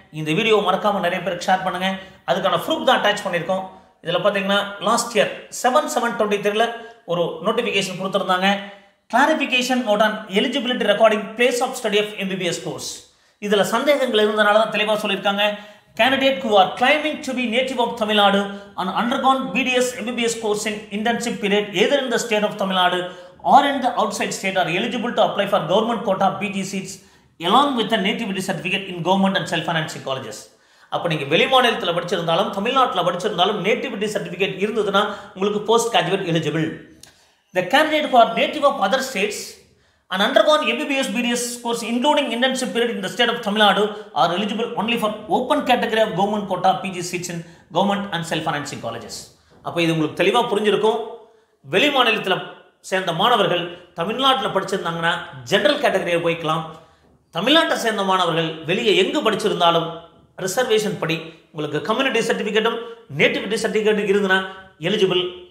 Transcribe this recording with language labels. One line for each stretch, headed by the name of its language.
Tamil: இந்த வீடியோ மறக்காமல் நிறைய பேருக்கு ஷேர் பண்ணுங்கள். அதுக்கான ப்ரூஃப் தான் அட்டாச் பண்ணியிருக்கோம். இதில் பார்த்தீங்கன்னா லாஸ்ட் இயர் 7/7/23 ஒரு நோட்டிஃபிகேஷன் கொடுத்துருந்தாங்க.
English: Clarification note on eligibility regarding place of study of MBBS course.
Tamil: இதில் சந்தேகங்கள் இருந்தனால தான் தெளிவாக சொல்லியிருக்காங்க.
English: Candidate who are claiming to be native of Tamil Nadu and undergone BDS MBBS course in internship period either in the state of Tamil Nadu or in the outside state are eligible to apply for government quota PG seats along with a nativity certificate in government and self-financing colleges.
Tamil: அப்போ நீங்கள் வெளி மாநிலத்தில் படிச்சிருந்தாலும் தமிழ்நாட்டில் படிச்சிருந்தாலும் nativity certificate இருந்ததுன்னா உங்களுக்கு post graduate eligible.
English: The candidate who are native of other states and undergone MBBS BDS course including internship period in the state of Tamil Nadu are eligible only for open category of government quota PG seats in government and self-financing colleges.
Tamil: அப்போ இது உங்களுக்கு தெளிவாக புரிஞ்சிருக்கும். வெளி மாநிலத்தில் சேர்ந்த மாணவர்கள் தமிழ்நாட்டில் படிச்சிருந்தாங்கன்னா ஜென்ரல் கேட்டகரியை போய்க்கலாம். தமிழ்நாட்டை சேர்ந்த மாணவர்கள் வெளியே எங்கு படிச்சிருந்தாலும் ரிசர்வேஷன் படி உங்களுக்கு கம்யூனிட்டி சர்டிஃபிகேட்டும் நேட்டிவிட்டி சர்டிஃபிகேட்டும் இருந்துன்னா எலிஜிபிள்.